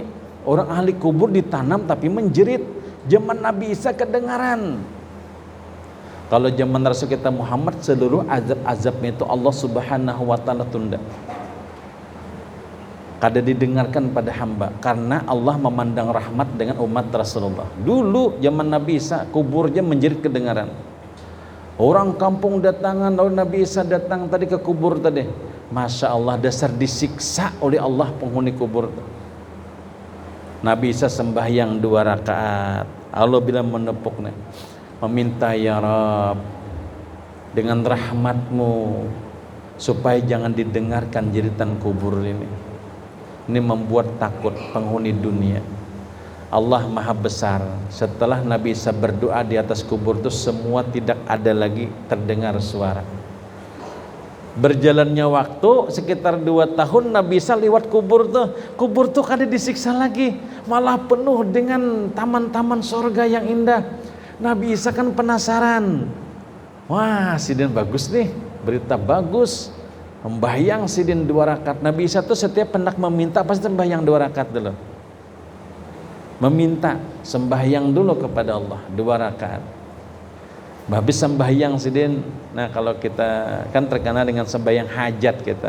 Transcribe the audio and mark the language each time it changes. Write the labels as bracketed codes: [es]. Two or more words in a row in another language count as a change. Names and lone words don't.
[id] Orang ahli kubur ditanam tapi menjerit. Zaman Nabi Isa kedengaran. Kalau zaman Rasul kita Muhammad, seluruh azab-azabnya itu Allah [ar] Subhanahu wa taala [id] tunda. Kada didengarkan pada hamba karena Allah memandang rahmat dengan umat Rasulullah. Dulu zaman Nabi Isa kuburnya menjerit kedengaran. Orang kampung datangan, lalu Nabi Isa datang tadi ke kubur tadi. [ar] Masya Allah, [id] dasar disiksa oleh Allah penghuni kubur. Nabi Isa sembahyang 2 rakaat. Allah bilang menepuknya, meminta [ar] ya Rabb [id] dengan rahmatmu supaya jangan didengarkan jeritan kubur ini. Ini membuat takut penghuni dunia. Allah maha besar. Setelah Nabi Isa berdoa di atas kubur itu, semua tidak ada lagi terdengar suara. Berjalannya waktu sekitar 2 tahun, Nabi Isa lewat kubur tuh kada disiksa lagi, malah penuh dengan taman-taman sorga yang indah. Nabi Isa kan penasaran, wah sidin bagus nih, berita bagus, membayang sidin 2 rakaat. Nabi Isa tuh setiap hendak meminta pasti sembahyang 2 rakaat dulu, meminta sembahyang dulu kepada Allah 2 rakaat. Habis sembahyang sidin. Nah kalau kita kan terkenal dengan sembahyang hajat kita.